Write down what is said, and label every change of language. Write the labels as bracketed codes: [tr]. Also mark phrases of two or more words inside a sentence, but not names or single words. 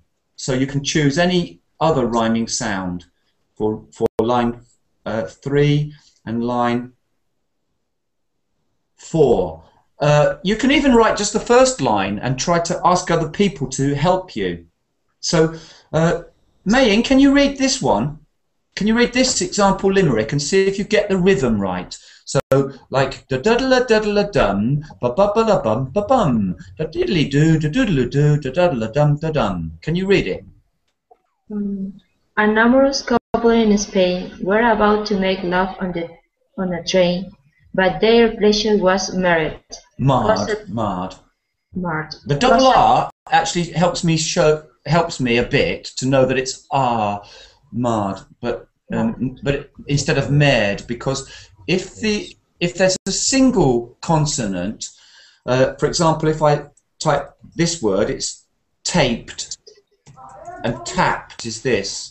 [en] So you can choose any other rhyming sound for line 3 and line 4. You can even write just the first line and try to ask other people to help you. So, Mayin, can you read this one? Can you read this example limerick and see if you get the rhythm right? So, like da duddla duddla dum, ba ba ba la bum ba bum, da diddly do da doodle do da duddla dum da dum. Can you read it? An amorous couple in Spain were about to make love on a train, but their pleasure was marred. Marred. Marred. The double R actually helps me a bit to know that it's R, marred, but instead of marred, because if there's a single consonant, for example, if I type this word, it's taped, and tapped is this.